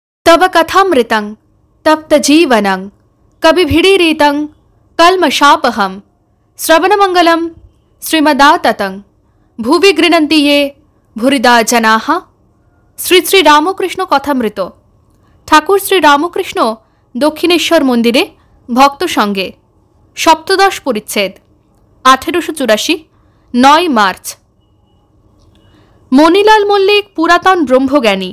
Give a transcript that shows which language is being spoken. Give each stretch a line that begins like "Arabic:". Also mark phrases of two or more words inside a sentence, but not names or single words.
Sanskrit: तव कथामृतं तप्तजीवनं कविभिडीरितं कल्मषापहं श्रवणमंगलं श्रीमदाततं भुवि गृह्णन्ति ये भूरिदा जनाः।
Bangla: শ্রী শ্রী রামকৃষ্ণ কথামৃত। ঠাকুর শ্রী রামকৃষ্ণ দক্ষিণেশ্বর মন্দিরে ভক্ত সঙ্গে সপ্তদশ পরিচ্ছেদ 1884 9 মার্চ। মণিলাল মল্লিক পুরাতন ব্রহ্মজ্ঞানী।